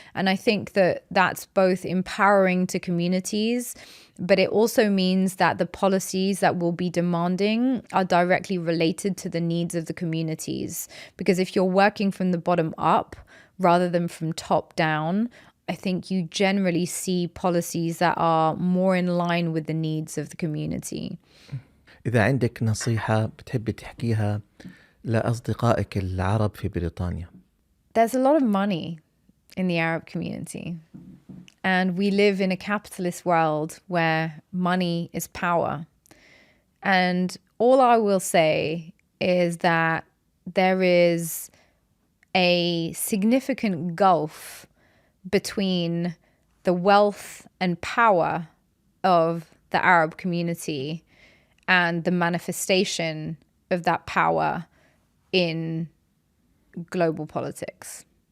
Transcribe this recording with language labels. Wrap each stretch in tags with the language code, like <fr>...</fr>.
<en>And I think that that's both empowering to communities, but it also means that the policies that we'll be demanding are directly related to the needs of the communities. Because if you're working from the bottom up rather than from top down, I think you generally see policies that are more in line with the needs of the community.</en> <ar>إذا عندك نصيحة بتحبي تحكيها لأصدقائك العرب في بريطانيا.</ar> <en>There's a lot of money in the Arab community. And we live in a capitalist world where money is power. And all I will say is that there is a significant gulf between the wealth and power of the Arab community and the manifestation of that power in global politics.</en>